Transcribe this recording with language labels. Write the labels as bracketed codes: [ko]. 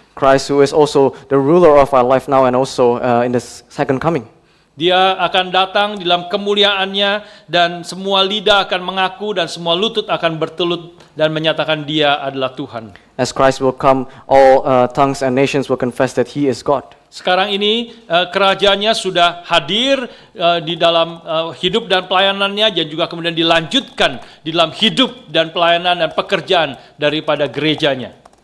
[en] Christ who is also the ruler of our life now and also in the second coming. [id] Dia akan datang dalam kemuliaannya dan semua lidah akan mengaku dan semua lutut akan bertelut dan menyatakan dia adalah Tuhan. [en] As Christ will come, all tongues and nations will confess that he is God. [id] Sekarang ini kerajaannya sudah hadir di dalam hidup dan pelayanannya dan juga kemudian dilanjutkan di dalam hidup dan pelayanan dan pekerjaan daripada gerejanya.